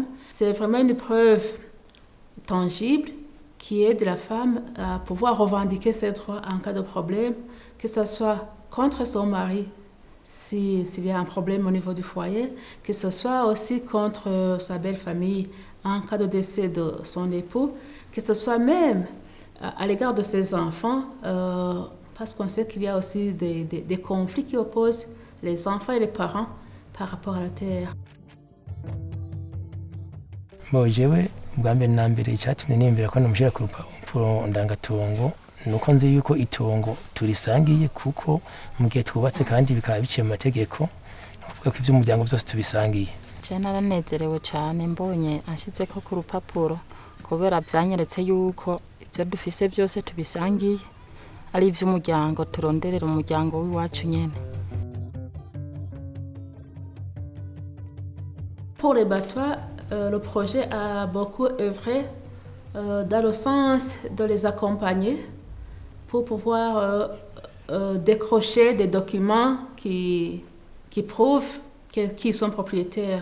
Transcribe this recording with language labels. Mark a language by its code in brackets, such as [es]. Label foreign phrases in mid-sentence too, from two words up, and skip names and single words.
[fr] C'est vraiment une preuve tangible qui aide la femme à pouvoir revendiquer ses droits en cas de problème, que ce soit contre son mari, s'il y a un problème au niveau du foyer, que ce soit aussi contre sa belle famille en cas de décès de son époux, que ce soit même à l'égard de ses enfants, parce qu'on sait qu'il y a aussi des conflits qui opposent les enfants et les parents par rapport à la terre. [rn] Bwa mbere na mbere icyatumye niyumvira ko namushyira ku rupapuro ndangatongo nuko nzi yuko itongo turisangiye, kuko mu gihe twubatse kandi bikaba biciye mu mategeko, kuvuga ko iby'umuryango byose tubisangiye. Je naranezerewe cyane mbonye ashyize ko ku rupapuro, kubera byanyeretse yuko ibyo dufise byose tubisangiye, ari iby'umuryango, turonderera umuryango w'iwacu nyene. [fr] Pour les Batois, le projet a beaucoup œuvré dans le sens de les accompagner pour pouvoir décrocher des documents qui prouvent qu'ils sont propriétaires.